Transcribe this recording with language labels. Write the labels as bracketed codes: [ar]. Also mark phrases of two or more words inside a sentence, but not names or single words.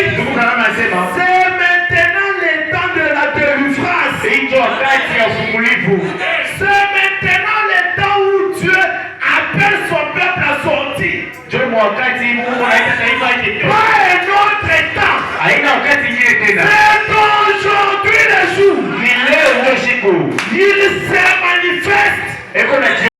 [sw] Ndugu Branham anasema [fr] c'est maintenant le temps de la délivrance. [sw] ndio wakati ya ufungulivu. [fr] C'est maintenant le temps où Dieu appelle son peuple à sortir. [sw] Ndio wakati Mungu anaita taifa yake. [fr] Pas un autre temps. [sw] Haina wakati nyingine tena. [fr] C'est aujourd'hui le jour. [sw] Ni leo ndio siku. [fr] Il se manifeste. [sw] Eko na